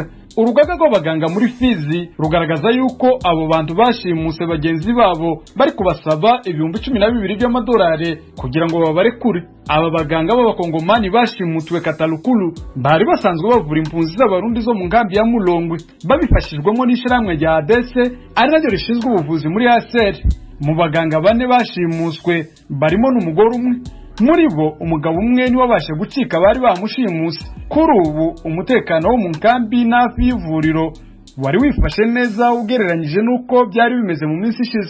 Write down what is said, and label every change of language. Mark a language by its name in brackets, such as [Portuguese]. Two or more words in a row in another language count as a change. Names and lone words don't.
[Kinyarwanda] Urugaga rw'abaganga muri Fizi rugaragaza yuko abo bantu bashimuse bagenzi babo bari kubasaba ibihumbi 12 by'amadolari kugira ngo babarekure. Aba baganga b'abakongomani bashimutwe Katalukulu bari basanzwe bavura impunzi z'abarundi zo mu nkambi ya Mulongwe babifashijwemo n'ishiramwe rya ADC ari naryo rishinzwe ubuvuzi muri ASR. Mu baganga bane bashimuswe barimo n'umugore umwe. Muri bo umugabo umwe ni wabashe gucika bari bamushimuse. Kuri ubu umutekano wo mu nkambi n'afi y'ivuriro wari wifashe neza ugereranyije nuko byari bimeze mu minsi ishize.